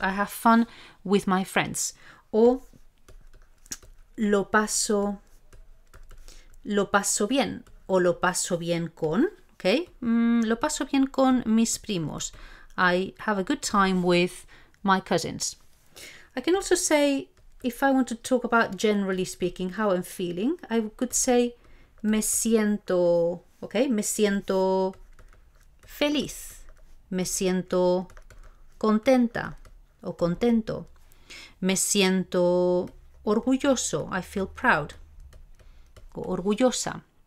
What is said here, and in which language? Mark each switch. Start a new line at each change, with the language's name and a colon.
English: I have fun with my friends.
Spanish: O lo paso bien, o lo paso bien con, okay, lo paso bien con mis primos.
English: I have a good time with my cousins. I can also say, if I want to talk about generally speaking how I'm feeling, I could say
Spanish: me siento, okay, me siento feliz, me siento contenta o contento, me siento orgulloso,
English: I feel proud,
Spanish: o orgullosa.